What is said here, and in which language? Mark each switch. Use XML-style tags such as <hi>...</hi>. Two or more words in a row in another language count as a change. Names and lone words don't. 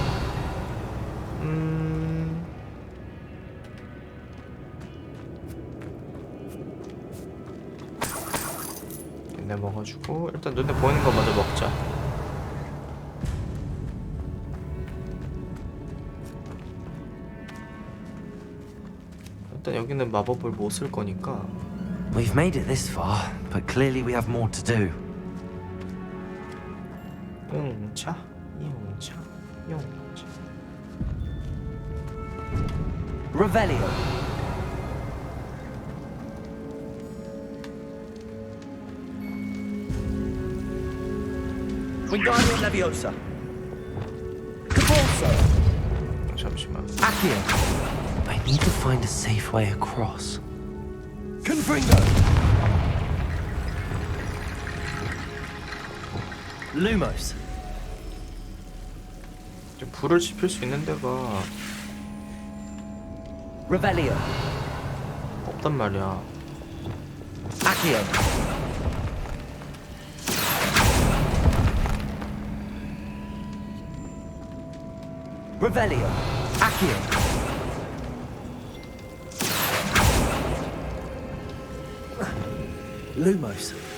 <ko>눈에 먹어주고 일단 눈에 보이는 거 먼저 먹자. 일단 여기는 마법을 못 쓸 거니까.</ko> <en>We've made it this far, but clearly we have more to do.</en> <ko>용차, 용차, 용차.</ko> <la>Revelio. Wingardium Leviosa. Cabalso.</la> <ko>잠시만.</ko> <la>Accio.</la> <en>I need to find a safe way across.</en> <la>Confringo. Lumos.</la> <ko>불을 지필 수 있는 데가</ko> <la>Revelio.</la> <ko>없단 말이야.</ko> <la>Accio. Revelio. Accio. Lumos.</la>